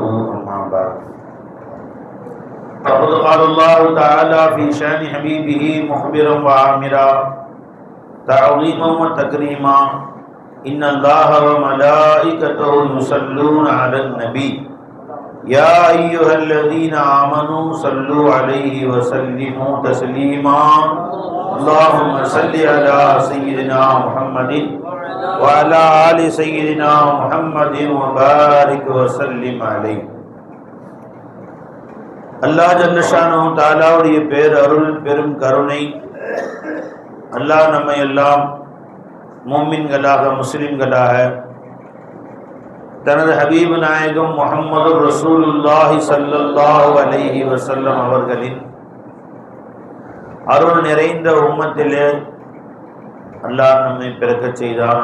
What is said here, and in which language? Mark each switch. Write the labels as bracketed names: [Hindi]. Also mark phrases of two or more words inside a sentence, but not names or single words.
[Arabic] أما بعد فقد قال الله تعالى في شأن حبيبه مخبرا وعامرا تعظيما وتكريما: إن الله وملائكته يصلون على النبي يا أيها الذين آمنوا صلوا عليه وسلموا تسليما. اللهم صل على سيدنا محمد وعلى آل سيدنا محمد وبارك وسلم عليه. الله جل شأنه [Tamil] தஆலாவுடைய பேரருள் பெரும் கருணை, அல்லாஹ் நம்மை எல்லாம் முஃமின்களாக முஸ்லிம்களாக தனது ஹபீப் நாயகம் முஹம்மது [Arabic] رسول الله صلى الله عليه وسلم [Tamil] அவர்களின் அருள் நிறைந்த உம்மத்திலே அல்லாஹ் நம்மை பிறக்கச் செய்தான்.